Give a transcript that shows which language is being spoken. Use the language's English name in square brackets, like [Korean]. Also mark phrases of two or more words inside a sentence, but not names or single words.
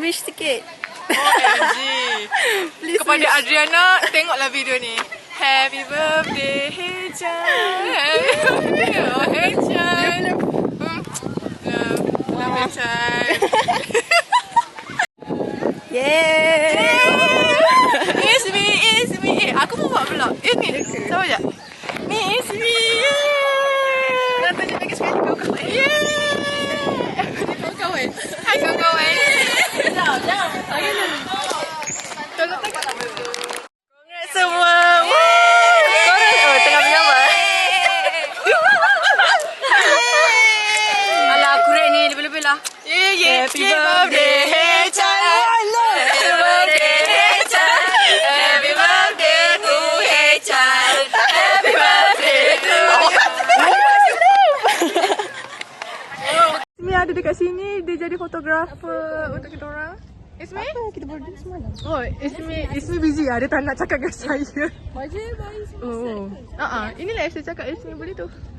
[Malay] Wish sikit. [English] OMG. [Malay] Kepada Adriana, tengoklah video ni. [English] Happy birthday, Hechan. Happy birthday, Hechan. Love Hechan. Yeay. It's me. [Malay] Aku pun buat vlog. Ni, sama je. [English] It's me. [Malay] Nak tunjuk lagi sekali kawan-kawan. Kawan-kawan. Hai kawan-kawan. Jom. Tolong tengok. Congrats semua. Congrats. Tengah menyamar. Alah, aku rap ni lebih-lebih lah. [English] Happy birthday, Hechan. Happy birthday, Hechan. Happy birthday to Hechan. Happy birthday to [Malay] Ismi ada dekat sini, dia jadi fotografer untuk kita orang. Ismi? Apa kita birthday semalam? Oh, Ismi busy lah. Dia tak nak cakap dengan saya. Oh. Ini lah saya cakap Ismi boleh tu.